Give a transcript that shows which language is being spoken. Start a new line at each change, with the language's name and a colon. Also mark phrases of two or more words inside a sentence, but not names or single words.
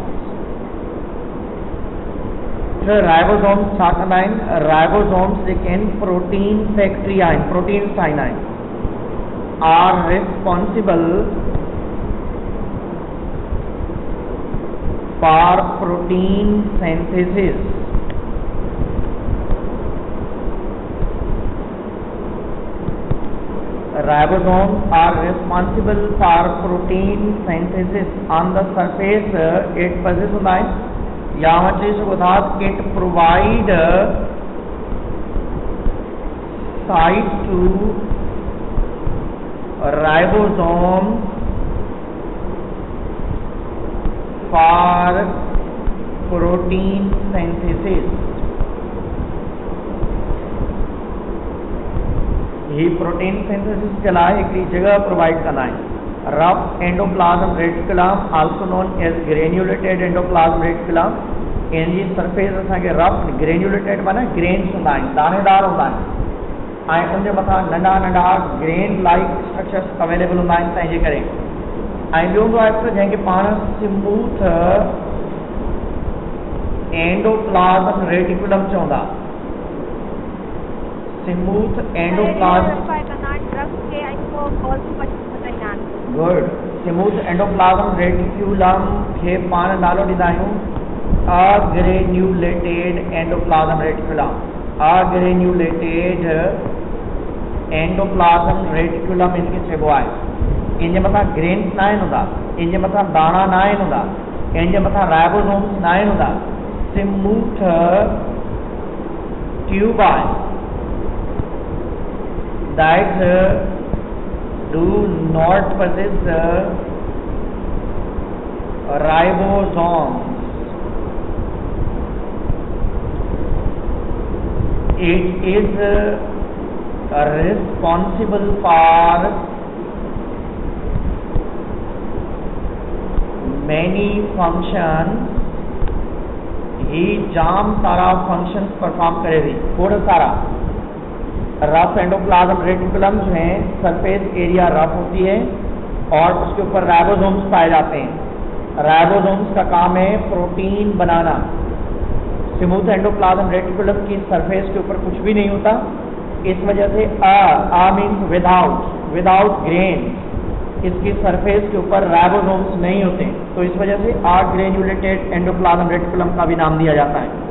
Sindhi: राइबोसोम्स छा कंदा आहिनि? राइबोसोम्स जेके आहिनि
English: protein factory
Sindhi: आहिनि, प्रोटीन ठाहींदा आहिनि।
English: are responsible for protein synthesis. Ribosomes are responsible for protein synthesis on the surface. It possesses it provide site to ribosomes for protein synthesis.
Sindhi: ही
English: protein synthesis
Sindhi: के लाइ हिकिड़ी जगह प्रोवाइड कंदा आहिनि।
English: rough endoplasm reticulum also known as granulated endoplasm reticulum.
Sindhi: इन जी सरफेस असांखे रफ ग्रेन्यूलेटेड माना ग्रेन्स हूंदा आहिनि, दाणेदार हूंदा आहिनि, ऐं उन जे मथां नंढा नंढा
English: grain like structures available
Sindhi: हूंदा आहिनि। तंहिंजे करे ऐं ॿियो हूंदो आहे जंहिंखे पाण
English: smooth endoplasm reticulum
Sindhi: चवंदा।
English: smooth endoplasm good. smooth endoplasm reticulum
Sindhi: खे पाण नालो ॾींदा आहियूं
English: agranulated endoplasm reticulum. agranulated endoplasm reticulum
Sindhi: इनके चइबो आहे। इन जे मथां ग्रेन्स न आहिनि हूंदा, इन जे मथां दाणा न आहिनि हूंदा, इन जे मथां राइबोसोम्स न आहिनि हूंदा।
English: smooth tube
Sindhi: आहे।
English: that do not possess ribosomes. It is responsible for many functions.
Sindhi: ही जाम सारा
English: functions perform
Sindhi: करेगी, थोड़ा सारा।
English: rough endoplasm reticulum
Hindi: में
English: surface area rough
Hindi: होती है और उसके ऊपर राइबोसोम्स पाए जाते हैं। राइबोसोम्स का काम है प्रोटीन बनाना।
English: smooth endoplasm reticulum
Hindi: की सरफेस के ऊपर कुछ भी नहीं होता, इस वजह से
English: a means without grain,
Hindi: इसकी सरफेस के ऊपर राइबोसोम्स नहीं होते, तो इस वजह से
English: granulated endoplasm reticulum
Hindi: का भी नाम दिया जाता है।